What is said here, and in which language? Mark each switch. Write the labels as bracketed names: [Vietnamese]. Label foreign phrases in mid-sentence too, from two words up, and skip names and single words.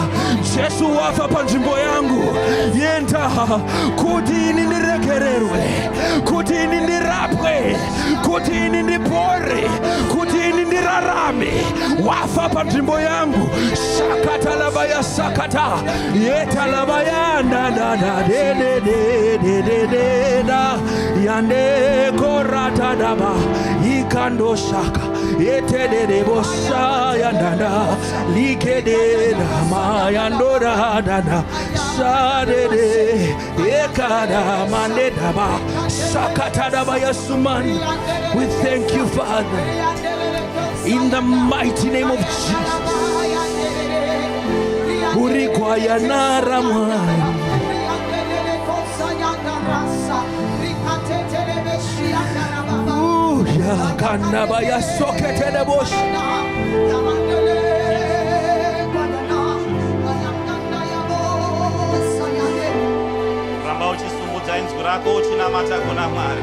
[Shona] Jesu wafa panzvimbo yangu, yenta kuti ini ndiregererwe, kuti ini ndirapwe, kuti ini ndipore, kuti ini ndirarame. Wafa panzvimbo yangu, shakatalabaya sakata, yetalabayanda da da de de de de de de da, yande korata daba, ikando shaka, yete de de bosa yanda, like de dama yando da da da, sa de de, ekada mande daba, sakata daba yasuman. [English] We thank you, Father, in the mighty name of Jesus. Urikwayana ramwari, kanabaya soketelebosh, [Shona] ramba uchisungudza inzwi rako uchinamata kuna Mwari.